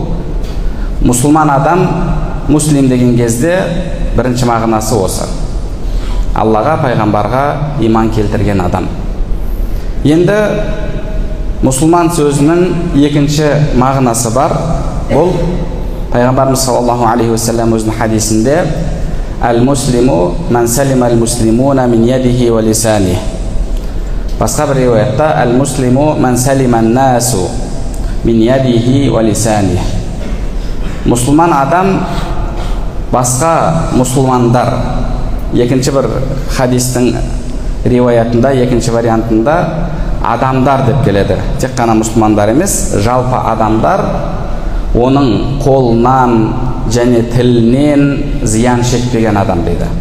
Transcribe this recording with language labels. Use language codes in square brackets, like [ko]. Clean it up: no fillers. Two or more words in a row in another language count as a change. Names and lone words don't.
[kk] Мұсылман адам, муслим деген кезде бірінші мағынасы осы. Аллаға, пайғамбарға иман келтірген адам. Енді мұсылман сөзінің екінші мағынасы бар. Бұл пайғамбарымыз [ar] صلى الله عليه وسلم [kk] өзінің хадисінде: [ar] "المسلم من سلم المسلمون من يده ولسانه." [kk] Басқа бір риуаятта: [ar] "المسلم من سلم الناس من يده ولسانه." [kk] Мұсылман адам басқа мұсылмандар. Екінші бір хадистің риуаятында, екінші вариантында адамдар деп келеді. Тек қана мұсылмандар емес, жалпы адамдар оның қолынан және тілінен зиян шекпеген адам дейді.